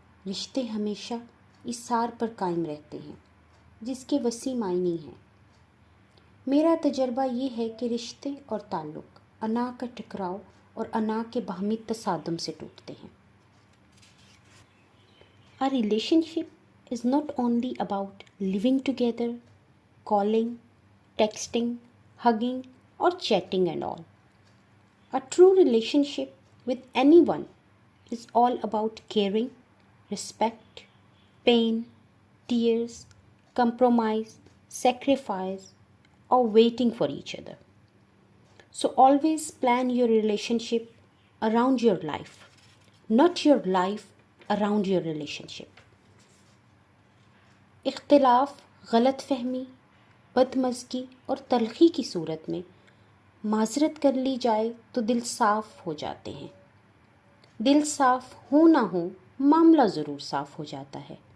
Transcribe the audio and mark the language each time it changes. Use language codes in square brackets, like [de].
[ur] رشتے ہمیشہ اِسار پر قائم رہتے ہیں، جس کے وسیع معنی ہیں۔ میرا تجربہ یہ ہے کہ رشتے اور تعلق انا کا ٹکراؤ اور انا کے باہمی تصادم سے ٹوٹتے ہیں۔ [en] A relationship is not only about living together, calling, texting, hugging or chatting and all. A true relationship with anyone is all about caring, respect, pain, tears, compromise, sacrifice, or waiting for each other. So always plan your relationship around your life, not your life around your relationship. [ur] اختلاف، غلط فہمی، بدمزگی اور تلخی کی صورت میں معذرت کر لی جائے تو دل صاف ہو جاتے ہیں. دل صاف ہو نہ ہو، معاملہ ضرور صاف ہو جاتا ہے.